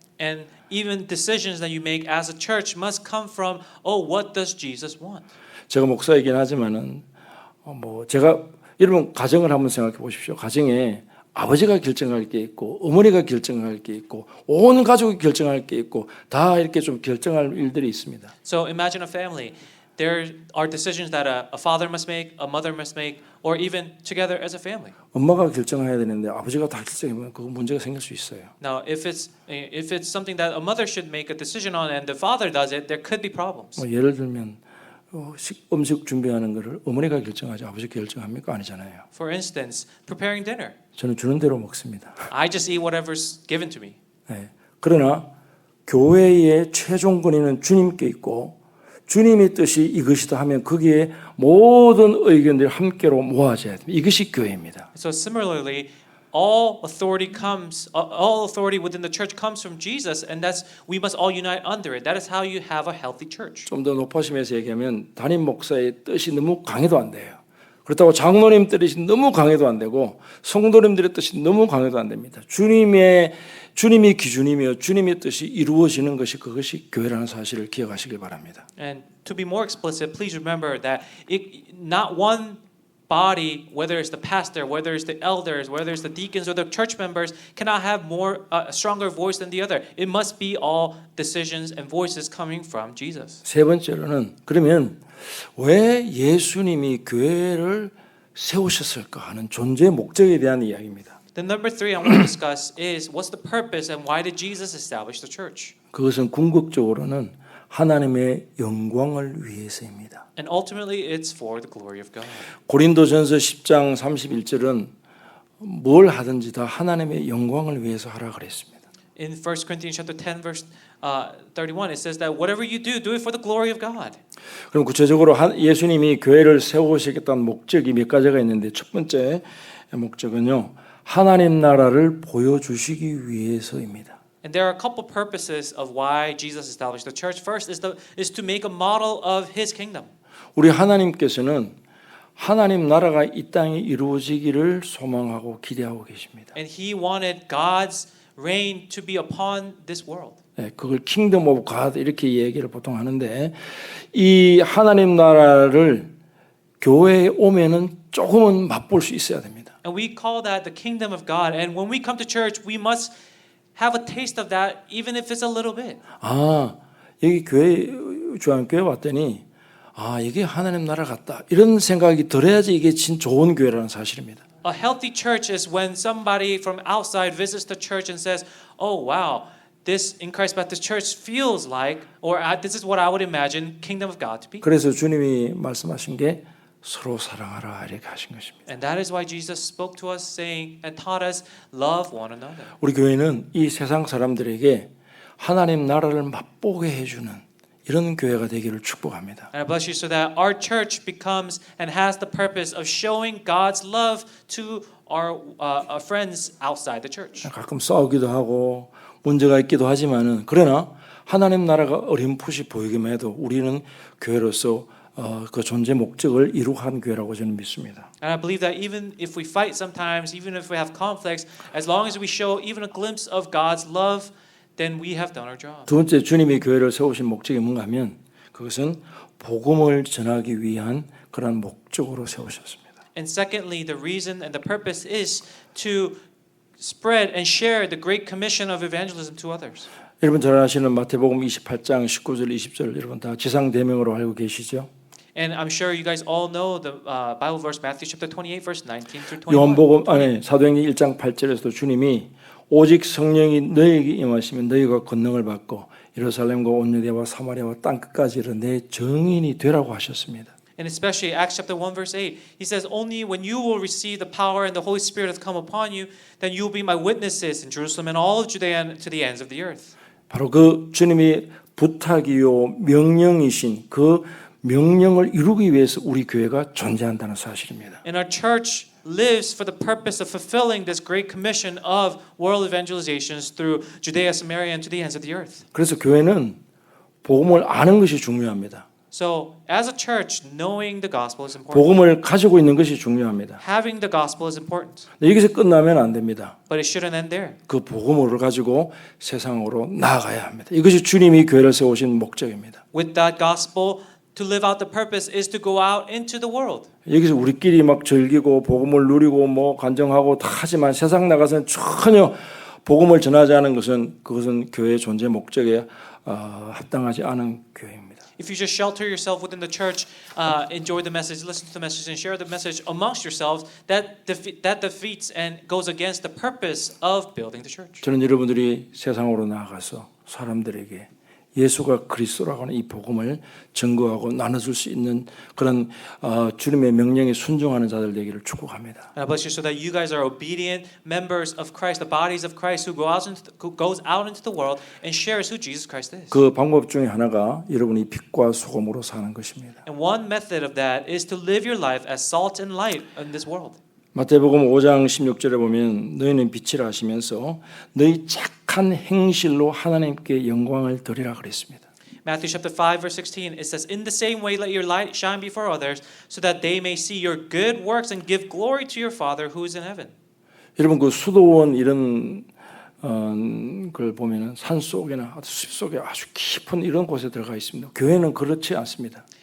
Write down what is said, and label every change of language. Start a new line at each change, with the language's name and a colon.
English: And even decisions that you make as a church must come from, what does Jesus want?
Korean: 제가 목사이긴 하지만은 제가 여러분 가정을 한번 생각해 보십시오. 가정에 아버지가 결정할 게 있고 어머니가 결정할 게 있고 온 가족이 결정할 게 있고 다 이렇게 좀 결정할 일들이 있습니다.
English: So imagine a family. There are decisions that a father must make, a mother must make, or even together as a family.
Korean: 엄마가 결정해야 되는데 아버지가 다 결정하면 그 문제가 생길 수 있어요.
English: Now, if it's something that a mother should make a decision on and the father does it, there could be problems.
Korean: 예를 들면 음식 준비하는 것을 어머니가 결정하지 아버지가 결정합니까? 아니잖아요.
English: For instance, preparing dinner.
Korean: 저는 주는 대로 먹습니다.
English: I just eat whatever's given to me.
Korean: 네. 그러나 교회의 최종 권위는 주님께 있고 주님의 뜻이 이것이다 하면 거기에 모든 의견들이 함께로 모아져야 됩니다. 이것이 교회입니다.
English: So similarly, all authority within the church comes from Jesus, and we must all unite under it. That is how you have a healthy church.
Korean: 좀 더 높아심에서 얘기하면 담임 목사의 뜻이 너무 강해도 안 돼요. 그렇다고 장로님 뜻이 너무 강해도 안 되고 성도님들의 뜻이 너무 강해도 안 됩니다. 주님이 기준이며 주님의 뜻이 이루어지는 것이 그것이 교회라는 사실을 기억하시길 바랍니다.
English: And to be more explicit, please remember that not one body, whether it's the pastor, whether it's the elders, whether it's the deacons or the church members, cannot have a stronger voice than the other. It must be all decisions and voices coming from Jesus.
Korean: 세 번째로는 그러면 왜 예수님이 교회를 세우셨을까 하는 존재의 목적에 대한 이야기입니다.
English: The number 3 I want to discuss is what's the purpose and why did Jesus establish the church?
Korean: 그것은 궁극적으로는 하나님의 영광을 위해서입니다.
English: And ultimately it's for the glory of God.
Korean: 고린도전서 10장 31절은 뭘 하든지 다 하나님의 영광을 위해서 하라 그랬습니다.
English: In 1 Corinthians chapter 10 verse 31 it says that whatever you do it for the glory of God.
Korean: 그럼 구체적으로 예수님이 교회를 세우시겠다는 목적이 몇 가지가 있는데 첫 번째 목적은요. 하나님 나라를 보여주시기 위해서입니다.
English: And there are a couple purposes of why Jesus established the church. First is to make a model of His kingdom.
Korean: 우리 하나님께서는 하나님 나라가 이 땅에 이루어지기를 소망하고 기대하고 계십니다.
English: And He wanted God's reign to be upon this world.
Korean: 네, 그걸
English: Kingdom of God
Korean: 이렇게 얘기를 보통 하는데 이 하나님 나라를 교회에 오면은 조금은 맛볼 수 있어야 됩니다.
English: And we call that the kingdom of God. And when we come to church, we must have a taste of that, even if it's a little bit.
Korean: 여기 주한교회 왔더니 이게 하나님 나라 같다. 이런 생각이 들어야지 이게 진 좋은 교회라는 사실입니다.
English: A healthy church is when somebody from outside visits the church and says, "Oh wow, this in Christ Baptist Church feels like, or this is what I would imagine kingdom of God to be.
Korean: 그래서 주님이 말씀하신 게 서로 사랑하라 이렇게 하신 것입니다.
English: And that is why Jesus spoke to us saying and taught us love one another.
Korean: 우리 교회는 이 세상 사람들에게 하나님 나라를 맛보게 해주는 이런 교회가 되기를 축복합니다.
English: And I bless you so that our church becomes and has the purpose of showing God's love to our friends outside the church.
Korean: 가끔 싸우기도 하고 문제가 있기도 하지만은 그러나 하나님 나라가 어렴풋이 보이기만 해도 우리는 교회로서 그 존재 목적을 이룩한 교회라고 저는 믿습니다.
English: And I believe that even if we fight sometimes, even if we have conflicts, as long as we show even a glimpse of God's love, then we have done our job.
Korean: 두 번째 주님이 교회를 세우신 목적이 뭔가 하면 그것은 복음을 전하기 위한 그런 목적으로 세우셨습니다.
English: And secondly, the reason and the purpose is to spread and share the great commission of evangelism to others.
Korean: 여러분 잘 아시는 마태복음 28장 19절 20절 여러분 다 지상 대명으로 알고 계시죠?
English: And I'm sure you guys all know the Bible verse Matthew chapter 28 verse 19 through 21.
Korean: 요한복음 사도행전 1장 8절에서도 주님이 오직 성령이 너희에게 임하시면 너희가 권능을 받고 예루살렘과 온 유대와 사마리아와 땅 끝까지 이르러 내 증인이 되라고 하셨습니다.
English: And especially Acts chapter 1 verse 8, he says, only when you will receive the power and the Holy Spirit has come upon you, then you will be my witnesses in Jerusalem and all of Judea and to the ends of the earth.
Korean: 바로 그 주님이 부탁이요 명령이신 그 명령을 이루기 위해서 우리 교회가 존재한다는 사실입니다.
English: And our church lives for the purpose of fulfilling this great commission of world evangelizations through Judea, Samaria, and to the ends of the earth.
Korean: 그래서 교회는 복음을 아는 것이 중요합니다.
English: So, as a church, knowing the gospel is important.
Korean: 복음을 가지고 있는 것이 중요합니다.
English: Having the gospel is important.
Korean: 여기서 끝나면 안 됩니다.
English: But it shouldn't end there.
Korean: 그 복음을 가지고 세상으로 나아가야 합니다. 이것이 주님이 교회를 세우신 목적입니다.
English: With that gospel, to live out the purpose is to go out into the world.
Korean: 여기서 우리끼리 막 즐기고 복음을 누리고 뭐 간증하고 다 하지만 세상 나가서는 전혀 복음을 전하지 않은 것은 그것은 교회의 존재 목적에 합당하지 않은 교회입니다.
English: If you just shelter yourself within the church, enjoy the message, listen to the message, and share the message amongst yourselves, that defeats and goes against the purpose of building the church.
Korean: 저는 여러분들이 세상으로 나아가서 사람들에게 예수가 그리스도라고 하는 이 복음을 증거하고 나눠줄 수 있는 그런 주님의 명령에 순종하는 자들 되기를 축복합니다.
English: And I bless you so that you guys are obedient members of Christ, the bodies of Christ, who goes out into the world and shares who Jesus Christ is.
Korean: 그 방법 중에 하나가 여러분이 빛과 소금으로 사는 것입니다.
English: And one method of that is to live your life as salt and light in this world.
Korean: 마태복음 5장 16절에 보면 너희는 빛이라 하시면서 너희 착한 행실로 하나님께 영광을 드리라 그랬습니다.
English: Matthew chapter 5 verse 16 it says in the same way let your light shine before others so that they may see your good works and give glory to your Father who is in heaven.
Korean: 여러분 그 수도원 이런 걸 보면은 산 속이나 숲 속에 아주 깊은 이런 곳에 들어가 있습니다. 교회는 그렇지 않습니다.